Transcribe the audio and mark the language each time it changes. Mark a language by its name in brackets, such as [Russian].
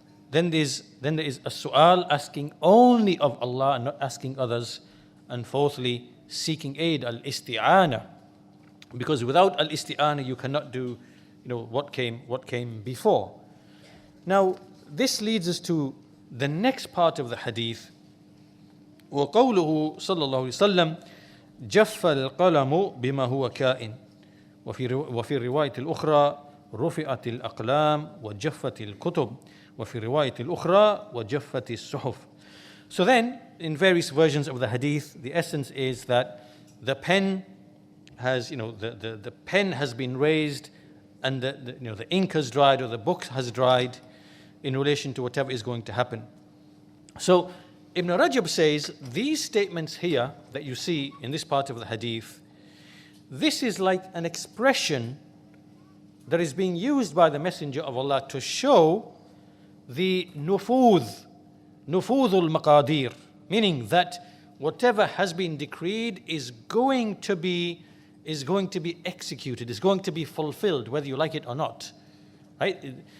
[English] Then there is a su'al, asking only of Allah and not asking others. And fourthly, seeking aid, al-isti'ana. Because without al-isti'ana you cannot do what came before. Now this leads us to the next part of the hadith. [Arabic] وقوله صلى الله عليه وسلم جف القلم بما هو كائن وفي الرواية الأخرى رفعت الأقلام وجفت الكتب وفي الرواية الأخرى وجفت الصحف. [English] So then, in various versions of the hadith, the essence is that the pen has, the pen has been raised, and the ink has dried, or the book has dried, in relation to whatever is going to happen. So Ibn Rajab says these statements here that you see in this part of the hadith, this is like an expression that is being used by the Messenger of Allah to show the nufudh al-maqadir, meaning that whatever has been decreed is going to be executed, is going to be fulfilled, whether you like it or not, right?